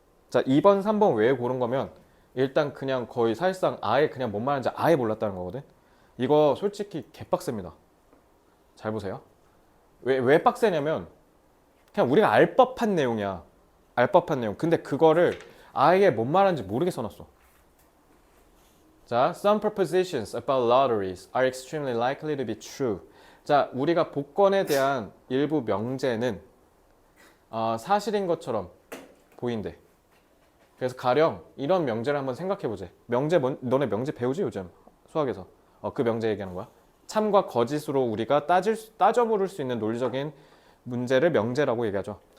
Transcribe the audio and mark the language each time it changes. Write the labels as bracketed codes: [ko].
[ko] 자, 2번, 3번 왜 고른 거면 일단 그냥 거의 사실상 아예 그냥 뭔 말하는지 아예 몰랐다는 거거든? 이거 솔직히 개빡셉니다. 잘 보세요. 왜 빡세냐면 그냥 우리가 알 법한 내용이야. 알 법한 내용. 근데 그거를 아예 뭔 말하는지 모르게 써놨어. [en] 자, some propositions about lotteries are extremely likely to be true. [ko] 자, 우리가 복권에 대한 일부 명제는 사실인 것처럼 보인대. 그래서 가령 이런 명제를 한번 생각해보자. 너네 명제 배우지 요즘 수학에서? 그 명제 얘기하는 거야. 참과 거짓으로 우리가 따져 물을 수 있는 논리적인 문제를 명제라고 얘기하죠.